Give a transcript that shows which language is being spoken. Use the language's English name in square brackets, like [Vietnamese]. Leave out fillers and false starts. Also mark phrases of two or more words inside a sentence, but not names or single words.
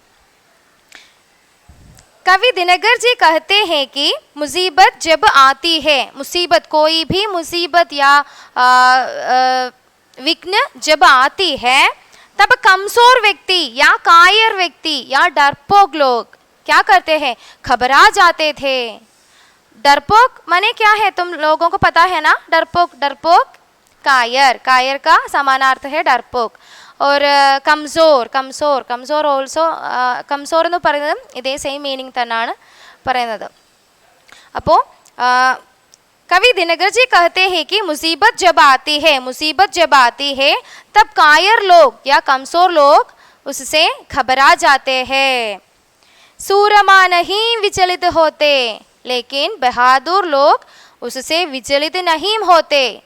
[Hindi] कवि दिनकर जी कहते हैं कि मुसीबत जब आती है, मुसीबत कोई भी मुसीबत या विघ्न जब आती है, तब कमजोर व्यक्ति या कायर व्यक्ति या डरपोक लोग क्या करते हैं? घबरा जाते थे. डरपोक माने क्या है? तुम लोगों को पता है ना? डरपोक कायर का समानार्थ है डरपोक. [Malayalam] और കംസോർ ഓൾസോ കംസോർ എന്ന് പറയുന്നതും ഇതേ [English] same meaning [Malayalam] തന്നെയാണ് പറയുന്നത്. [Hindi] അപ്പോൾ कवि दिनकर जी कहते हैं कि मुसीबत जब आती है तब कायर लोग या कमजोर लोग उससे घबरा जाते हैं. सूरमा नहीं विचलित होते, लेकिन बहादुर लोग उससे विचलित नहीं होते.